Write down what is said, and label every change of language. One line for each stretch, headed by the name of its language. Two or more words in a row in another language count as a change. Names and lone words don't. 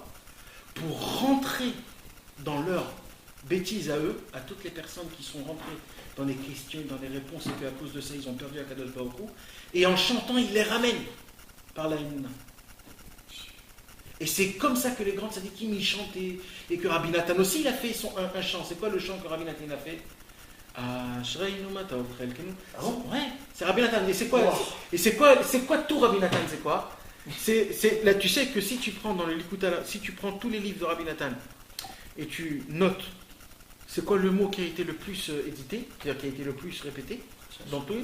French: Pour rentrer dans leur bêtise à eux, à toutes les personnes qui sont rentrées dans les questions, dans les réponses, et qu'à cause de ça, ils ont perdu
Hebrew: הקדוש ברוך הוא.
French: Et en chantant, ils les ramènent par la Emouna. Et c'est comme ça que les grands tzadikim, ils chantaient. Et que Rabbi Nathan aussi, il a fait un chant. C'est quoi le chant que Rabbi Nathan a fait?
Hebrew: אשרינו מה טוב חלקנו.
French: Ah bon? Ouais, c'est Rabbi Nathan. Et c'est quoi? Wow. Et c'est quoi tout Rabbi Nathan? C'est quoi? Là, tu sais que si tu prends dans le Likutala, si tu prends tous les livres de Rabbi Nathan et tu notes, c'est quoi le mot qui a été le plus édité, c'est-à-dire qui a été le plus répété dans tout?